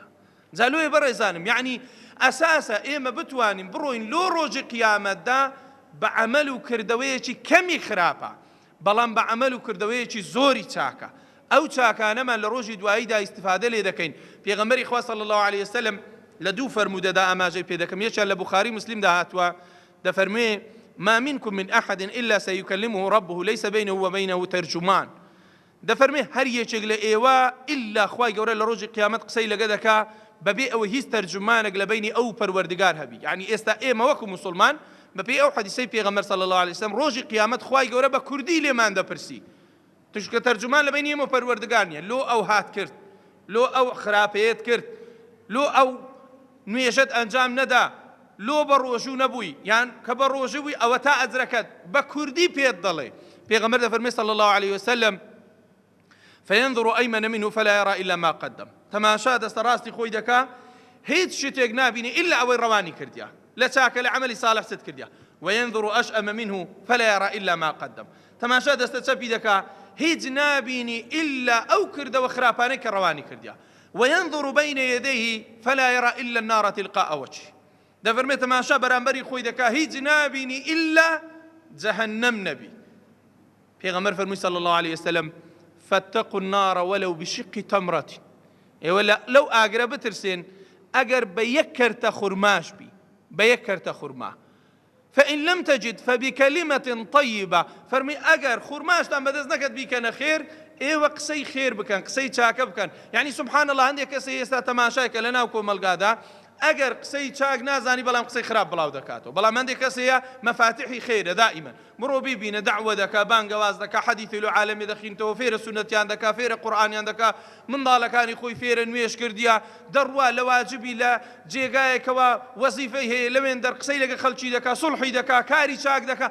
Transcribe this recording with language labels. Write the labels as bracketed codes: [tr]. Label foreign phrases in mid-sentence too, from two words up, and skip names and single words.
[ckb] جا لۆیە بەڕێزانم، یعنی ئەساسە ئێمە بتوانین بڕۆین لۆ ڕۆژی قیامەتدا بە عەمەل و کردەوەیەکی کەمی خراپە، بەڵام بە عەمەل و کردەوەیەکی زۆری چاکە. ئەو چاکانەمان لە ڕۆژی دواییدا ئیستیفادە لێ دەکەین. پێغەمبەری خوا [ar] صلی الله علیه وسلم [ckb] لە دوو فەرمودەدا ئاماژەی پێ دەکەم. یەکیان لە بوخاری مسلمدا هاتووە، دەفەرموێ [ar] ما منكم من أحد إلا سيكلمه ربه ليس بينه وبينه ترجمان. [ckb] دەفەرمێ هەر یەکێک لە ئێوە ئیلا خوای گەورە لە ڕۆژی قیامەت قسەی لەگە دەکا بەبێ ئەوە هیچ تەرجمانێک لە بینی ئەو پەروەردگار هەبی. یعنی ئێستا ئێمە وەکو موسڵمان بەپێی ئەو حەدیسەی پێغەمبەر [ar] صلی الله علیه وسلم [ckb] ڕۆژی قیامەت خوای گەورە بە کوردی لێمان دەپرسی، چونکە تەرجمان لە بینی ئێمە پەروەردگار نییە. لۆ ئەو هات کرد، لۆ ئەو خراپەیەت کرد، لۆ ئەو نوێژەت ئەنجام نەدا، لۆ بە ڕۆژوو نەبووی یان کە بە ڕۆژوو بووی ئەوە تا ئەجرەکەت بە کوردی پێت دەڵێ. پێغەمبەر دەفەرمێ [ar] صلی الله علیه وسلم فينظر أيمن منه فلا يرى إلا ما قدم. [ckb] تماشا دەستە ڕاستی خۆی دەکا هیچ شتێک نابینی إلا ئەوەی ڕەوانی کردیا لە چاکە لە عەمەلی صالح ست کردیا. [ar] وينظر أشأم منه فلا يرى إلا ما قدم. [ckb] تماشا دەستە چەپی دەکا هیچ نابینی إلا ئەو کردەوە خراپانەی کە ڕەوانی کردیا. [ar] وينظر بين يديه فلا يرى إلا النار تلقاء وجهه. [ckb] دەفەرمێ تەماشا بەرامبەری خۆی دەکا هیچ نابینی إلا جەهەنەم نەبی. پێغەمبەر فەرمووی [ar] صلی الله عليه وسلم فاتقوا النار ولو بشق تمرة. [ckb] ولا لو ئاگرە بترسێن ئەگەر بە یەک کەرتە خورماش بی، بە یەک کەرتە خورما. [ar] فإن لم تجد فبكلمة طيبة. [ckb] فەرمی ئەگەر خورماشتان بەدەست نەکەت بیکەنە خێر، ئێوە قسەی خێر بکەن، قسەی چاکە بکەن. یعنی [ar] سبحان الله [ckb] هەندێک کەسێ ئێستا تەماشایکە لە ناو کۆمەلگادا ئەگەر قسەی چاک نازانی بەڵام قسەی خراپ بڵاو دەکاتەوە. بەڵام هەندێک کەسەیە مەفاتیحی خێرە دائیمەن، مرۆ بیبینە دەعوە دەکا، بانگەواز دەکا، حەدیثی لە عالەمی دەخینتەوە، فێرە سونەتیان دەکا، فێرە قورئانیان دەکا، منداڵەکانی خۆی فێرە نوێش کردیا، دەڕوا لە واجبی لە جێگایەکەوە وەزیفەی هەیە لەوێن دەر قسەی لەگە خەڵکی دەکا، سوڵحی دەکا، کاری چاک دەکا.